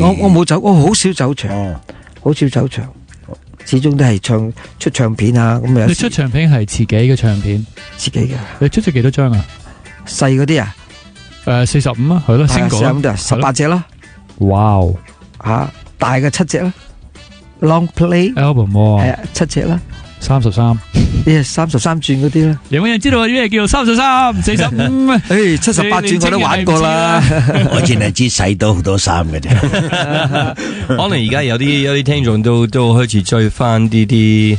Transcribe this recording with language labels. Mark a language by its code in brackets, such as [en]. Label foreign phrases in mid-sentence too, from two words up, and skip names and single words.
[yue] 我冇走，我好少走場，好少走場，始終都係出唱片啊咁樣。你出唱片係自己嘅唱片？自己嘅。你出咗幾多張啊？細嗰啲啊？45啊，係咯，single 啦，18隻啦。哇！吓，大嘅7隻啦。 [en] Long play [yue] album 7隻啦， 33， 33轉嗰啲啦。有冇人知道咩叫33、45？誒，78轉我都玩過啦。我淨係知洗到好多衫嘅啫。可能而家有啲聽眾都開始追翻啲